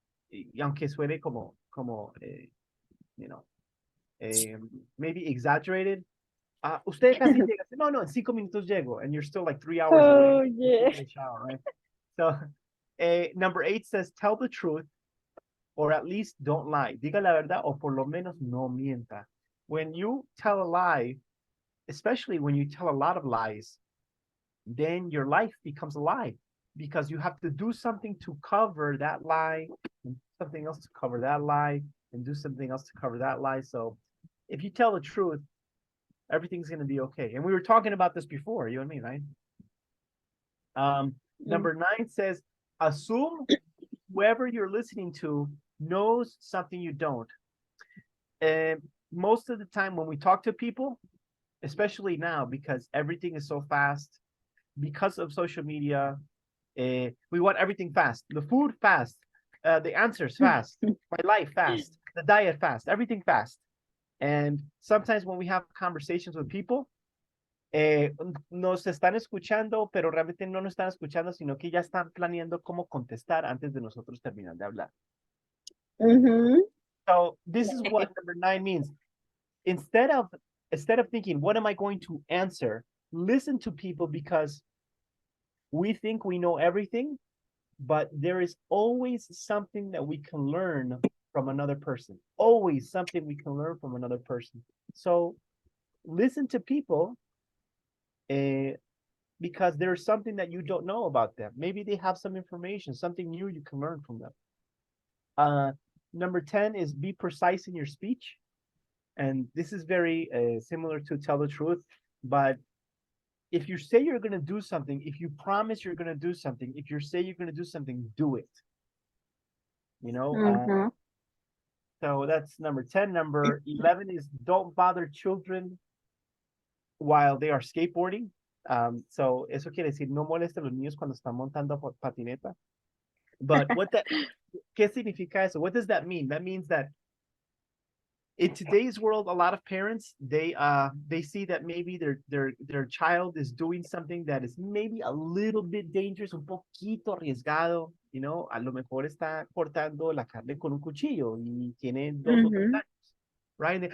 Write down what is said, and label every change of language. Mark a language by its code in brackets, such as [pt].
[es] Y aunque suene como [en] you know, maybe exaggerated. [es] Usted casi llega. No, en 5 minutos llego, [en] and you're still like 3 hours away. Yeah. Shower, right? So Number 8 says, tell the truth, or at least don't lie. [es] Diga la verdad, o por lo menos no mienta. [en] When you tell a lie, especially when you tell a lot of lies, then your life becomes a lie because you have to do something to cover that lie, and something else to cover that lie, and do something else to cover that lie. So if you tell the truth, everything's going to be okay. And we were talking about this before, you and me, right? Number 9 says, assume whoever you're listening to knows something you don't. And most of the time when we talk to people, especially now, because everything is so fast, because of social media, we want everything fast. The food fast, the answers fast, my life fast, the diet fast, everything fast. And sometimes when we have conversations with people, [es] nos están escuchando, pero realmente no nos están escuchando, sino que ya están planeando cómo contestar antes de nosotros terminar de hablar. [en] So this is what number 9 means. Instead of thinking, what am I going to answer? Listen to people, because we think we know everything, but there is always something that we can learn from another person. Always something we can learn from another person. So listen to people, because there's something that you don't know about them. Maybe they have some information, something new you can learn from them. Number 10 is be precise in your speech. And this is very similar to tell the truth. But if you say you're going to do something, if you promise you're going to do something, if you say you're going to do something, do it. You know? So that's number 10. Number 11 is don't bother children while they are skateboarding. [es] So eso quiere decir, no moleste a los niños cuando están montando patineta. [en] But [es] ¿qué significa eso? [en] What does that mean? That means that in today's world, a lot of parents, they see that maybe their child is doing something that is maybe a little bit dangerous, [es] un poquito arriesgado, [en] you know, [es] a lo mejor está cortando la carne con un cuchillo y tiene 2 o 3 años, [en] right?